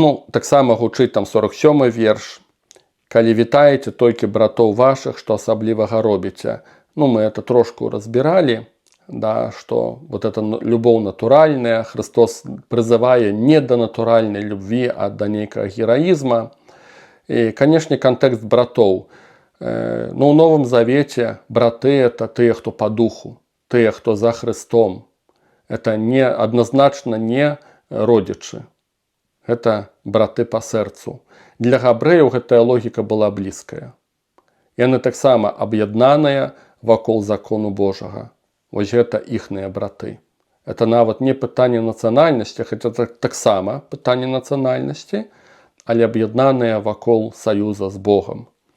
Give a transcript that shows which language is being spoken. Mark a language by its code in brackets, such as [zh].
[be] Таксама гучыць там 47 верш. Калі вітаеце толькі братоў вашых, што асаблівага робіце. [ru] Мы это [be] трошку разбіралі, [ru] да, что вот эта любовь натуральная, Христос призывае не до натуральной любви, а до некого героизма. И, конечно, контекст братов. Но в Новом Завете браты – это те, кто по духу, те, кто за Христом. Это не, однозначно не родичи. Это браты по сердцу. [be] Для габрэяў гэтая логика была блізкая. Яны таксама аб'яднаныя вакол закону Божага. Вось гэта іхныя браты. Это нават не пытанне нацыянальнасці, хаця таксама пытанне нацыянальнасці, але аб'яднаныя вакол саюза з Богам.